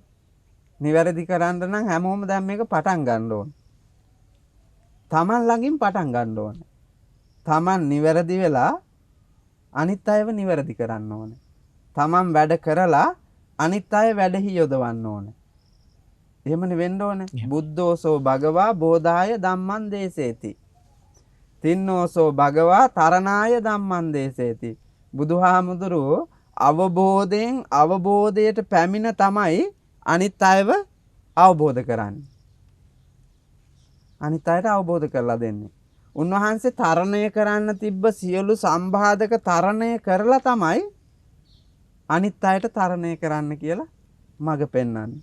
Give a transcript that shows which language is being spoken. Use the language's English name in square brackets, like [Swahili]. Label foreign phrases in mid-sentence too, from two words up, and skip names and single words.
[Sinhala] නිවැරදි කරන්න නම් හැමෝම දැන් මේක පටන් ගන්න ඕනේ. Taman ළඟින් පටන් ගන්න ඕනේ. Taman නිවැරදි වෙලා අනිත් අයව නිවැරදි කරන්න ඕනේ. Taman වැඩ කරලා අනිත් අය වැඩෙහි යොදවන්න ඕනේ. එහෙමනේ වෙන්න ඕනේ. [Pali] බුද්ධෝසෝ භගවා බෝධාය ධම්මං දේසේති. තින්නෝසෝ භගවා තරණාය ධම්මං දේසේති. [Sinhala] බුදුහාමුදුරුවෝ අවබෝධයෙන් අවබෝධයට පැමිණ තමයි අනිත් අයව අවබෝධ කරන්නේ. අනිත් අයට අවබෝධ කරලා දෙන්නේ. උන්වහන්සේ තරණය කරන්න තිබ්බ සියලු සම්බාධක තරණය කරලා තමයි අනිත් අයට තරණය කරන්න කියලා මඟ පෙන්වන්නේ.